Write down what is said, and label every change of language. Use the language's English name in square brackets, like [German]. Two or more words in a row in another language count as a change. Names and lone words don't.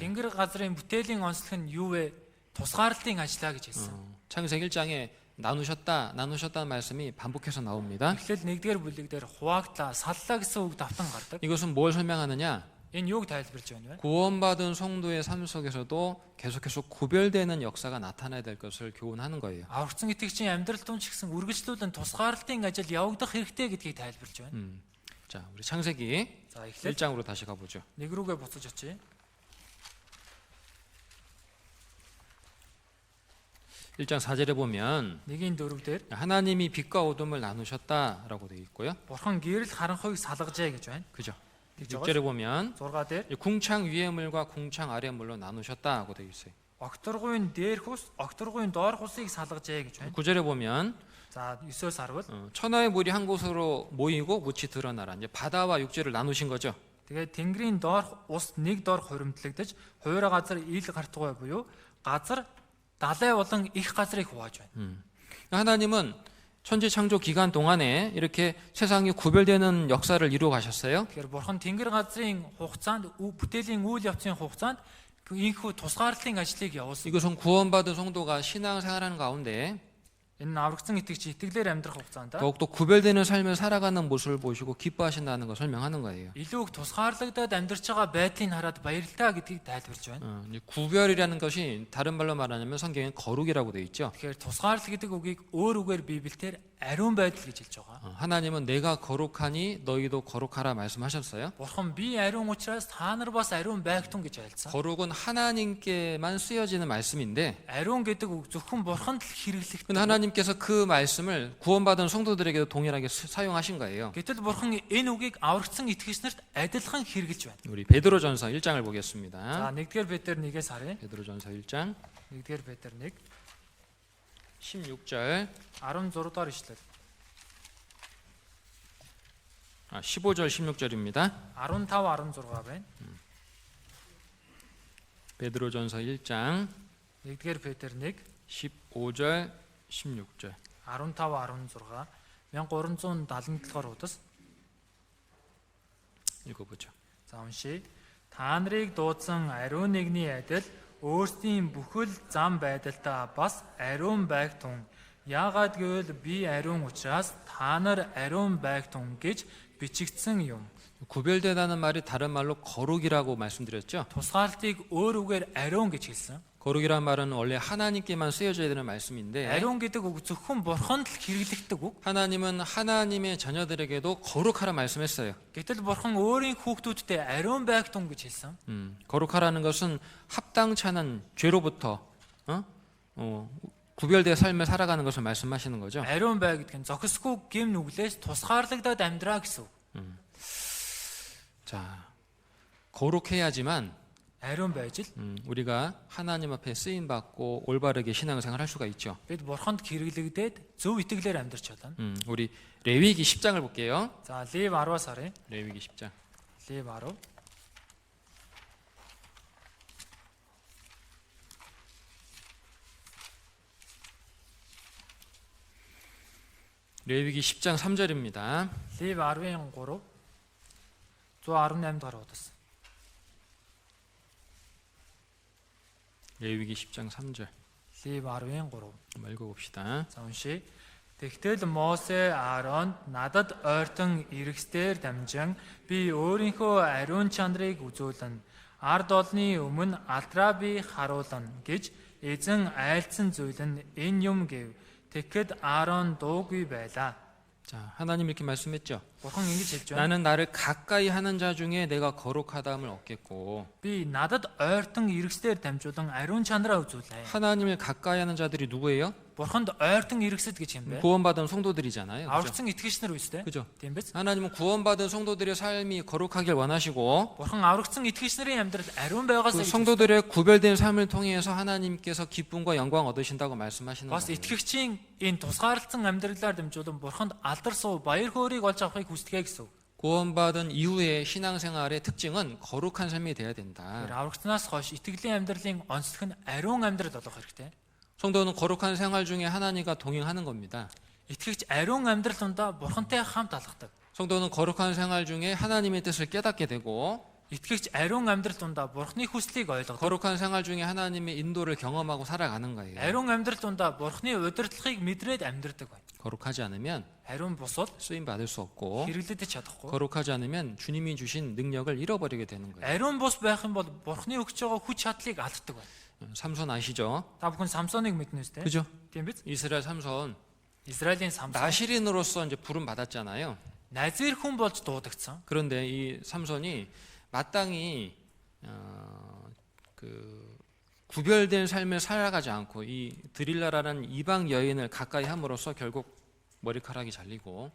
[Mongolian] Тэнгэр газрын бүтээлийн онцлог нь юу вэ? Тусгаарлалтын ажиллаа гэж хэлсэн. [Korean] 창세기 1장에 나누셨다는 말씀이 반복해서 나옵니다. [Mongolian] Эхлэл 1-р бүлэг дээр хуваагдлаа, саллаа гэсэн үг давтан гардаг. [Korean] 이것은 뭘 설명하느냐? [Mongolian] Энэ юуг тайлбарж байна вэ? [Korean] 구원받은 성도의 삶 속에서도 계속해서 구별되는 역사가 나타나야 될 것을 교훈하는 거예요. [Mongolian] Аврагдсан итгэгчийн амьдрал донд ч гэсэн үргэлжлүүлэн тусгаарлалтын ажил явагдах хэрэгтэй гэдгийг тайлбарж байна. [Korean] 자, 우리 창세기 [Mongolian] За эхлээд [Korean] 1장으로 다시 가보죠. [Mongolian] нэг рүүгээ буцаж очие. [Korean] 1장 4절에 보면 [Mongolian] 1-4 дээр [Korean] 하나님이 빛과 어둠을 나누셨다라고 되어 있고요. [Mongolian] Бурхан гэрэл харанхуйг салгажээ гэж байна. [Korean] 그죠? 6절에 보면 [Mongolian] 6 дээр [Korean] 궁창 위의 물과 궁창 아래 물로 나누셨다고 되어 있어요. [Mongolian] огторгуйн дээрх ус, огторгуйн доорх усыг салгажээ гэж байна. [Korean] 9절에 보면 [Mongolian] За 9-өөс харвал [Korean] 천하의 물이 한 곳으로 모이고 묻이 드러나라. 이제 바다와 육지를 나누신 거죠. [Mongolian] тэгээд тэнгэрийн доорх ус нэг доор хуримтлагдаж, хуурай газар ил гартгуй буюу газар далай болон их газрыг хувааж байна. [Korean] 하나님은 천지 창조 기간 동안에 이렇게 세상이 구별되는 역사를 이루어 가셨어요. [Mongolian] Тэгэхээр бурхан тэнгэр газрын хугацаанд бүтээлийн үйл явцын хугацаанд ийхүү тусгаарлалын ажлыг явуулсан. [Korean] 이것은 구원받은 성도가 신앙생활하는 가운데 [Mongolian] Энэ нь аврагдсан итгэгч итгэлээр амьдрах хугацаанд [Korean] 더욱더 구별되는 삶을 살아가는 모습을 보시고 기뻐하신다는 걸 설명하는 거예요. [Mongolian] илүү их тусгаарлагдаад амьдарч байгаа байдлыг хараад баярлалаа гэдгийг тайлбарж байна. [Korean] 이제 구별이라는 것이 다른 말로 말하자면 성경에 거룩이라고 되어 있죠. [Mongolian] Тэгэхээр тусгаарлал гэдэг үгийг өөр үгээр Библиэлд ариун байдал гэж хэлж байгаа. [Korean] 하나님은 내가 거룩하니 너희도 거룩하라 말씀하셨어요. [Mongolian] Бурхан би ариун учраас та нар бас ариун байгтун гэж айлцсан. [Korean] 거룩은 하나님께만 쓰여지는 말씀인데 [Mongolian] Ариун гэдэг үг зөвхөн Бурханд л хэрэглэгдэх. [Korean] 근데 하나님께서 그 말씀을 구원받은 성도들에게도 동일하게 사용하신 거예요. [Mongolian] Гэтэл Бурхан энэ үгийг аврагдсан итгэгч нарт адилхан хэрэгжилж байна. [Korean] 우리 베드로전서 1장을 보겠습니다. [Mongolian] За 1-р Петр 1-ээс харъя. [Korean] 베드로전서 1장 [Mongolian] 1-р Петр 1 [Korean] 16절 [Mongolian] 16 дугаар ишлэл. [Korean] 15절 16절입니다. [Mongolian] 15 16 байна. [Korean] 베드로전서 1장 [Mongolian] 1-р Петр 1 [Korean] 15절 16절 [Mongolian] 15 16 1377 дугаар удас. [Korean] 읽어보죠. [Mongolian] За уншия. Та нарыг дуудсан ариун нэгний адил өөрсдийн бүхэл зам байдалтаа бас ариун байгтун. Яагаад гэвэл би ариун учраас та нар ариун байгтун гэж бичигдсэн юм. [Korean] 구별되다는 말이 다른 말로 거룩이라고 말씀드렸죠. [Mongolian] Тусгаарлалтыг өөр үгээр ариун гэж хэлсэн. [Korean] 거룩이란 말은 원래 하나님께만 쓰여져야 되는 말씀인데 [Mongolian] 아리온 гэдэг үг зөвхөн Бурханд л хэрэглэгддэг үг. [Korean] 하나님은 하나님의 자녀들에게도 거룩하라 말씀했어요. [Mongolian] Гэтэл Бурхан өөрийн хүүхдүүдтэй ариун байгтун гэж хэлсэн. [Korean] 거룩하라는 것은 합당치 않은 죄로부터 구별된 삶을 살아가는 것을 말씀하시는 거죠. [Mongolian] 아리온 бай гэдэг нь зохисгүй гэм нүглээс тусгаарлагдаад амьдраа гэсэн үг. [Korean] 자, 거룩해야지만 [Mongolian] 아리온 байж л [Korean] 우리가 하나님 앞에 쓰임 받고 올바르게 신앙생활 할 수가 있죠. [Mongolian] бид Бурханд хэрэглэгдээд зөв итгэлээр амьдрч чадна. [Korean] 우리 레위기 10장을 볼게요. [Mongolian] За Лев 10-аас харъя. [Korean] 레위기 10장. [Mongolian] Лев 10. [Korean] 레위기 10장 3절입니다. [Mongolian] Лев 10-ын 3 118 дугаар удас. [Korean] 레위기 10장 3절. [Mongolian] Лев 10-ын 3. [Korean] 한번 읽어봅시다. [Mongolian] За уншия. Тэгтэл Мосе Ааронд надад ойртон эргэсдээр дамжин би өөрийнхөө ариун чанарыг үзүүлэн ард олны өмнө алдраа би харуулна гэж эзэн айлцсан зүйл нь энэ юм гэв. Тэгэхэд Аарон дуугүй байлаа. [Korean] 자, 하나님 이렇게 말씀했죠. [Mongolian] Бурхан ингэж хэлж байна. [Korean] 나는 나를 가까이 하는 자 중에 내가 거룩하다함을 얻겠고 [Mongolian] Би надад ойртон эргэсдээр дамжуулан ариун чанараа үзүүлээ. [Korean] 하나님을 가까이 하는 자들이 누구예요? [Mongolian] Бурханд ойртон эргэсэд гэж юм бэ? [Korean] 구원받은 성도들이잖아요. 그죠? [Mongolian] Аврагдсан итгэгч нар үстэй. [Korean] 그죠? [Mongolian] Тийм биз? [Korean] 하나님은 구원받은 성도들의 삶이 거룩하길 원하시고 [Mongolian] Бурхан аврагдсан итгэгч нарын амьдрал ариун байгаасаа 그 гэж [Korean] 성도들의 구별된 삶을 통해서 하나님께서 기쁨과 영광 얻으신다고 말씀하시는 [Mongolian] бас [Korean] 거예요. [Mongolian] итгэгчийн энэ тусгаарлалтсан амьдралаар дамжуулан Бурханд алдар суу баяр хөөргийг олж авахыг хүсдэг гэсэн үг. [Korean] 구원받은 이후의 신앙생활의 특징은 거룩한 삶이 돼야 [Mongolian] Тэр [Korean] 된다. [Mongolian] аврагтнаас хойш итгэлийн амьдралын онцлог нь ариун амьдрал болох хэрэгтэй. [Korean] 성도는 거룩한 생활 중에 하나님과 동행하는 겁니다. [Mongolian] Итгэгч ариун амьдрал тундаа Бурхантай хамт алхдаг. [Korean] 성도는 거룩한 생활 중에 하나님의 뜻을 깨닫게 되고 [Mongolian] Итгэгч ариун амьдрал тундаа Бурханы хүслийг ойлгодог. [Korean] 거룩한 생활 중에 하나님의 인도를 경험하고 살아가는 거예요. [Mongolian] Ариун амьдрал тундаа Бурханы удирдлагыг мэдрээд амьдрдаг байна. [Korean] 거룩하지 않으면 [Mongolian] Ариун бусвал [Korean] 쓰임 받을 수 없고 [Mongolian] хэрэглэдэж чадахгүй. [Korean] 거룩하지 않으면 주님이 주신 능력을 잃어버리게 되는 거예요. [Mongolian] Ариун бус байх юм бол Бурханы өгч байгаа хүч чадлыг алддаг байна. [Korean] 삼손 아시죠? [Mongolian] Та бүхэн Самсоныг мэднэ үстэй? [Korean] 그죠? [Mongolian] Тийм биз? [Korean] 이스라엘 삼손 [Mongolian] Израилийн Самсон [Korean] 나시린으로서 이제 부름 받았잖아요. [Mongolian] назир хүн болж дуудагдсан. [Korean] 그런데 이 삼손이 마땅히 그 구별된 삶을 살아가지 않고 이 드릴라라는 이방 여인을 가까이 함으로써 결국 머리카락이 잘리고